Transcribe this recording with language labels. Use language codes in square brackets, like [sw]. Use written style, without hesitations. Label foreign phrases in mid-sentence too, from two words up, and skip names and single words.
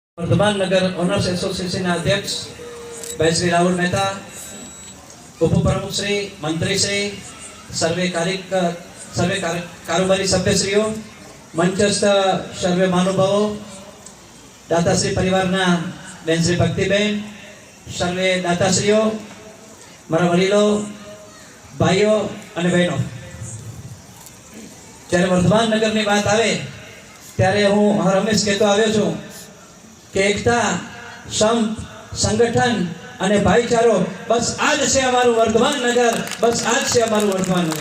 [gu] વર્ધમાન નગર [en] Owners Association [gu] અધ્યક્ષ ભાઈ શ્રી રાહુલ મહેતા, ઉપ પ્રમુખ શ્રી, મંત્રી શ્રી, સર્વે કારોબારી સભ્યશ્રીઓ, મંચસ્થ સર્વે મહાનુભાવો, દાતાશ્રી પરિવારના બેન શ્રી ભક્તિબેન, સર્વે દાતાશ્રીઓ, મારા વડીલો, ભાઈઓ અને બહેનો, જ્યારે વર્ધમાન નગરની વાત આવે ત્યારે હું હર હંમેશ કહેતો આવ્યો છું કે એકતા, સંપ, સંગઠન અને ભાઈચારો, બસ આ જ છે અમારું વર્ધમાન નગર, બસ આ જ છે અમારું વર્ધમાન નગર.